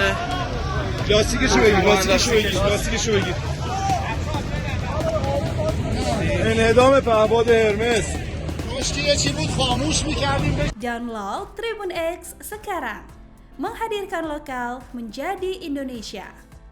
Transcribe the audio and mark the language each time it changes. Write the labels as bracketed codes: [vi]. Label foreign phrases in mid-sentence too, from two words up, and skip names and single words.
[fa] لاستیکشو بگیر. انعدام پهپاد هرمس. مشکل چی بود خاموش میکردیم. [id] Download Tribun X sekarang, menghadirkan lokal menjadi Indonesia.